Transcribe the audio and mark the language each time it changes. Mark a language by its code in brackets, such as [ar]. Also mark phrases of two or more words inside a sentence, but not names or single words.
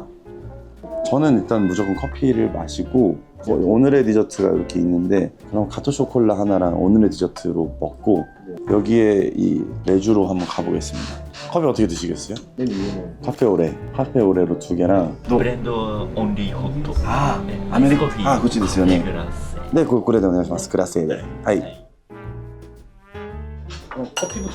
[ko] 저는 일단 무조건 커피를 마시고 오늘의 디저트가 이렇게 있는데 그럼 가토 쇼콜라 하나랑 오늘의 디저트로 먹고 여기에 이 레주로 한번 가보겠습니다. 커피 어떻게 드시겠어요? 카페 오레로 2개랑 [ja] ブレンドオンリーホット。 아, ね [ko] 아메리카- [ja] アイスコーヒー 아, こっちですよね。グラス。 네, これでお願いします。クラス Aで。はい。 [ko] 커피